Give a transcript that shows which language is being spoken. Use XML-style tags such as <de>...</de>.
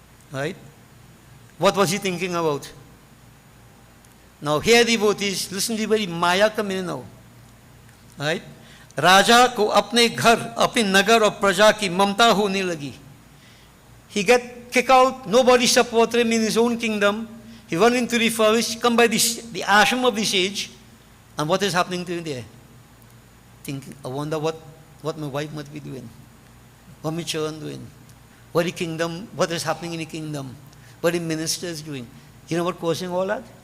<en>Right? What was he thinking about? Now here devotees, listen to the Maya come in now. Right?</en> <hi>राजा को अपने घर, अपने नगर और प्रजा की ममता होने लगी.</hi> <en>He get kicked out, nobody supported him in his own kingdom. He went into the forest, come by the ashram of the sage, and what is happening to him there? Thinking, I wonder what my wife must be doing, what my children doing, what the kingdom, what is happening in the kingdom, what the minister is doing. You know what causing all that?</en>